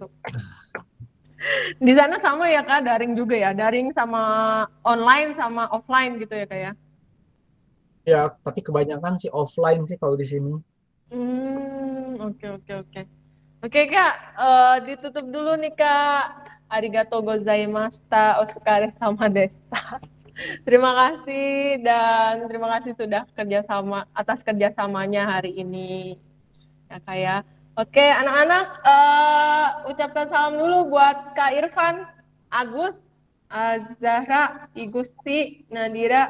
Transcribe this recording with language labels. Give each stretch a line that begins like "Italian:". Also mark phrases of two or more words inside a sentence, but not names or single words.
Indonesian: Di sana sama ya Kak, daring juga ya? Daring sama online sama offline gitu ya Kak ya? Ya, tapi kebanyakan sih offline sih kalau di sini. Oke, oke, oke. Oke Kak, ditutup dulu nih Kak.
Japanese: ありがとうございました、お疲れ様でした.
Indonesian: Terima kasih dan terima kasih sudah kerjasama atas kerjasamanya hari ini ya Kak ya. Oke anak-anak, ucapkan salam dulu buat Kak Irfan, Agus, Zahra, Igusti, Nadira.